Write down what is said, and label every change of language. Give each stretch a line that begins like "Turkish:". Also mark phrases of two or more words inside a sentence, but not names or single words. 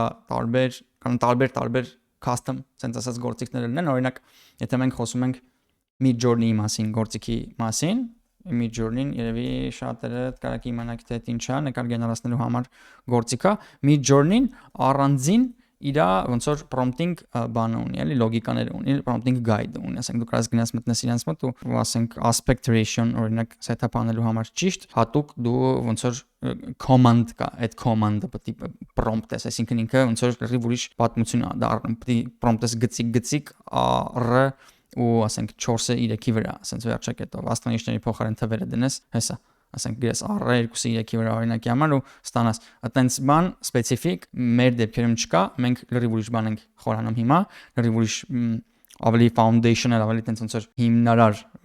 Armenian: կարող տարբեր
English: custom sense
Armenian: ասած գործիքներ լինեն, օրինակ, եթե մենք խոսում ենք Midjourney-ի մասին, գործիքի մասին, Midjourney-ն երևի շատերը կարաք իմանաք թե ինչ է, նկար գեներացնելու համար գործիք է, Midjourney-ն առանձին իր ոնց որ prompting բանը ունի, էլի լոգիկաներ ունի,
English: prompting guide
Armenian: ունի, ասենք դու կարաս գնաս մտնես իրենց մոտ ու ասենք
English: aspect ratio
Armenian: օրինակ set-up անելու համար ճիշտ, հատուկ դու ոնց որ command կա, այդ command-ը պետք է prompt-ես, այսինքն ինքը ոնց որ լրիվ ուրիշ պատմություն է դառնում, պետք է prompt-ես գծիկ r ու ասենք 4-ը 3-ի վրա, ասենց վերջակետով աստղանիշների փոխարեն թվերը դնես, հեսա, ասենք գրես r-ը 2-ը 3-ի վրա օրինակի համար ու ստանաս այտենց բան սպეციფიկ մեր դեպքերում չկա, մենք լրիվ ուրիշ բան ենք խորանում հիմա, լրիվ ուրիշ ավելի foundational, ավելի տենց ոնց որ հիմնարար